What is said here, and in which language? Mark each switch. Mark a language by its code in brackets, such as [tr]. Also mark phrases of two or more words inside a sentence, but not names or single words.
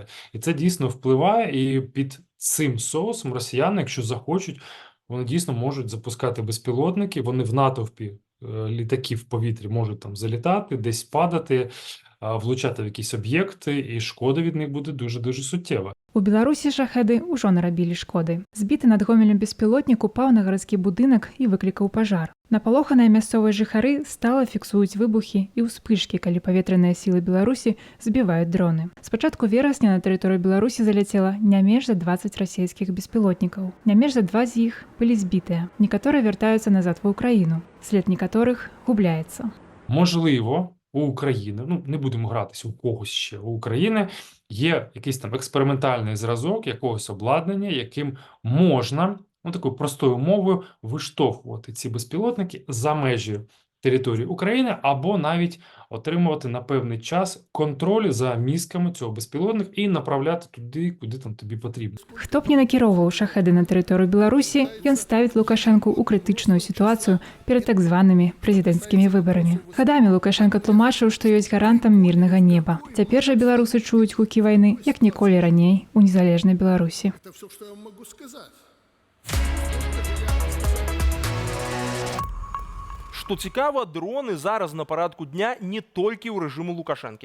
[uk] І це дійсно впливає, і під цим соусом росіяни, якщо захочуть, вони дійсно можуть запускати безпілотники, вони в натовпі літаків в повітрі можуть там залітати, десь падати, влучати в якісь об'єкти, і шкода від них буде дуже-дуже суттєва. [be] У Беларусі шахеды ўжо нарабілі шкоды. Збіты над Гомелем беспілотнік упаў на гарадскі будынак і выклікаў пажар. Напалоханыя мясцовыя жыхары стала фіксуюць выбухі і ўспышкі, калі паветраныя сілы Беларусі збіваюць дроны. З пачатку верасня на тэрыторыю Беларусі заляцела не менш за 20 расійскіх беспілотнікаў. Не менш за 2 з іх былі збітыя. Некаторыя вяртаюцца назад ва Ўкраіну. След некаторых губляецца. [uk] Можливо, у України, не будемо гратися у когось ще, у України є якийсь там експериментальний зразок якогось обладнання, яким можна, такою простою мовою, виштовхувати ці безпілотники за межі території України або навіть отримувати на певний час контроль за мізками цього безпілотника і направляти туди, куди там тобі потрібно. [be] Хто б не накіроўваў шахеды на тэрыторыю Беларусі, ён ставіць Лукашэнку ў крытычную сітуацыю перад так званымі прэзідэнцкімі выбарамі. Гадамі Лукашенко тлумачыў, што ёсць гарантам мірнага неба. Цяпер жа беларусы чуюць гукі вайны, як ніколі раней у незалежнай Беларусі. Што цікава, дроны зараз на парадку дня не толькі ў рэжыму Лукашэнкі.